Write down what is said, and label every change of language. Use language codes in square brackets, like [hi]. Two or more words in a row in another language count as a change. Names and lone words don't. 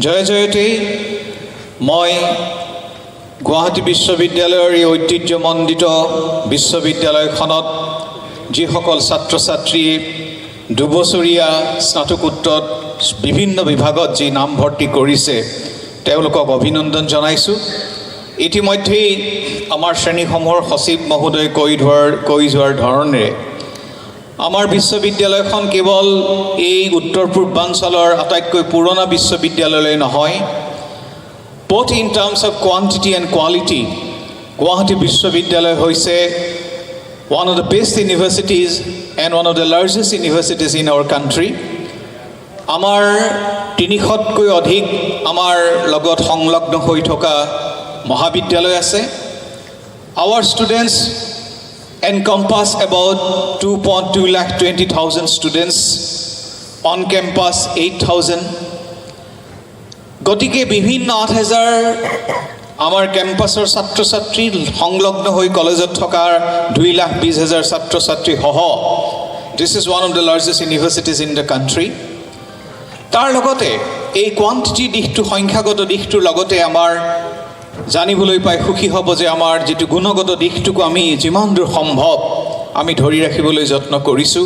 [as] জয় জয়তে মই গুৱাহাটী বিশ্ববিদ্যালয়ৰ এই ঐতিহ্যমণ্ডিত বিশ্ববিদ্যালয়খনত যিসকল ছাত্ৰ ছাত্ৰীয়ে দুবছৰীয়া স্নাতকোত্তৰত বিভিন্ন বিভাগত যি নামভৰ্তি কৰিছে তেওঁলোকক অভিনন্দন জনাইছোঁ। ইতিমধ্যেই আমাৰ শ্ৰেণীসমূহৰ সচিব মহোদয়ে কৈ যোৱাৰ ধৰণেৰে আমাৰ বিশ্ববিদ্যালয়খন কেৱল এই উত্তৰ পূৰ্বাঞ্চলৰ আটাইতকৈ পুৰণা বিশ্ববিদ্যালয় নহয়, [en] both in terms of quantity and quality, Guwahati Vishwavidyalaya hoise one of the best universities and one of the largest universities in our country. [as] আমাৰ 300 কৈ অধিক আমাৰ লগত সংলগ্ন হৈ থকা মহাবিদ্যালয় আছে. [en] Our students encompass about 2,20,000 students, on campus 8,000. [as] গতিকে বিভিন্ন 8,000 আমাৰ কেম্পাছৰ ছাত্ৰ ছাত্ৰী সংলগ্ন হৈ কলেজত থকা 2,20,000 ছাত্ৰ ছাত্ৰী সহ [en] this is one of the largest universities in the country. [as] তাৰ লগতে এই কোৱান্টিটি দিশটো সংখ্যাগত দিশটোৰ লগতে আমাৰ জানিবলৈ পাই সুখী হ'ব যে আমাৰ যেটো গুণগত দিশটোক আমি যিমান দূৰ সম্ভৱ আমি ধৰি ৰাখিবলৈ যত্ন কৰিছোঁ।